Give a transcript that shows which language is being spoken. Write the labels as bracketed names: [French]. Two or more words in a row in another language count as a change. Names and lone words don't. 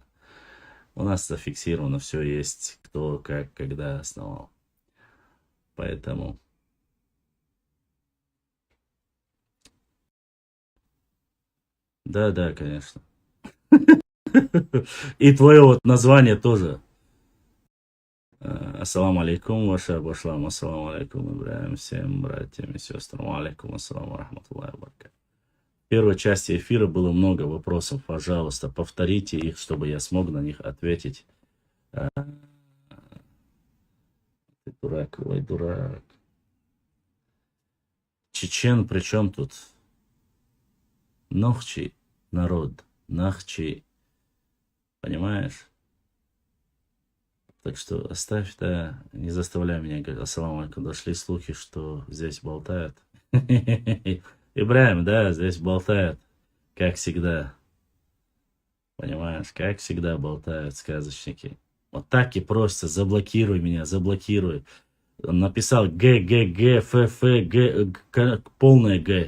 [Russian] У нас зафиксировано все есть, кто, как, когда основал. Поэтому... Да, конечно. И твое вот название тоже. [Arabic] السلام عليكم, ваша башлам, السلام عليكم, [Russian] Ибраим, всем братьям и сестрам, [Arabic] عليكم السلام رحمة الله وبركاته. [Russian] В первой части эфира было много вопросов, пожалуйста, повторите их, чтобы я смог на них ответить. Ты дурак, ой, дурак. Чечен, при чем тут? Нохчи, народ, Нахчи, понимаешь? Так что оставь, да, не заставляй меня говорить, [Arabic] السلام عليكم, [Russian] дошли слухи, что здесь болтают. Ибраим, да, здесь болтают, как всегда. Понимаешь, как всегда болтают сказочники. Вот так и просто заблокируй меня, заблокируй. Он написал Г, Г, Г, Ф, Ф, Г, полное Г.